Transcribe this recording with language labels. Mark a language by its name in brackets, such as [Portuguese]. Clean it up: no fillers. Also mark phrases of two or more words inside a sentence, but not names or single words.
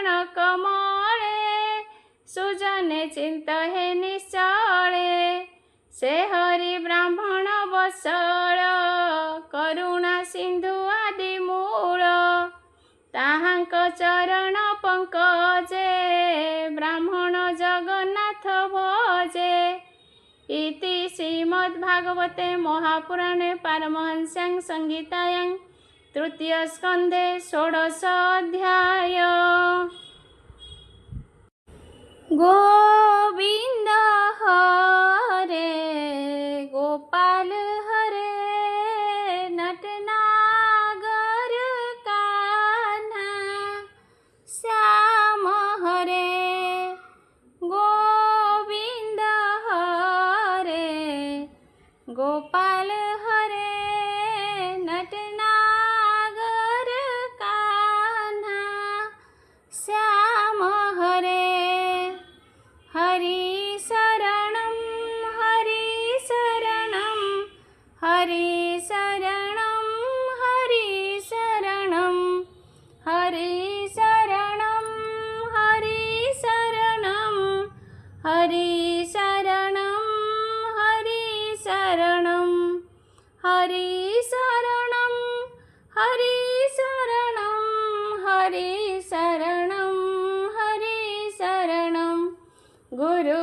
[Odia] କମଳେ ସୁଜନେ ଚିନ୍ତ ହେ ନିଶ୍ଚଳେ ସେ ହରି ବ୍ରାହ୍ମଣ ବସଳ କରୁଣା ସିନ୍ଧୁ ଆଦି ମୂଳ ତାହାଙ୍କ ଚରଣ ପଙ୍କଜେ ବ୍ରାହ୍ମଣ ଜଗନ୍ନାଥ ଭଜେ [Sanskrit] ଇତି ଶ୍ରୀମଦ୍ଭାଗବତେ ମହାପୁରାଣେ ପାରମହଂସ୍ୟାଂ ସଂହିତାୟାଂ ତୃତୀୟ ସ୍କନ୍ଧେ ଷୋଡ଼ଶ ଅଧ୍ୟାୟ। [Hindi] ଗୋବିନ୍ଦ ହରେ ଗୋପାଳ ହରେ ନଟନାगर कान्हा श्याम हरे गोविंद हरे गोपाल हरे नटनागर कान्हा श्याम हरे हरि शरणं हरि शरणं हरि शरणं हरि शरणं हरि शरणं हरि शरणं हरि शरणं हरि शरणं हरि शरणं हरि शरणं हरि शरणं हरि शरणं गुरु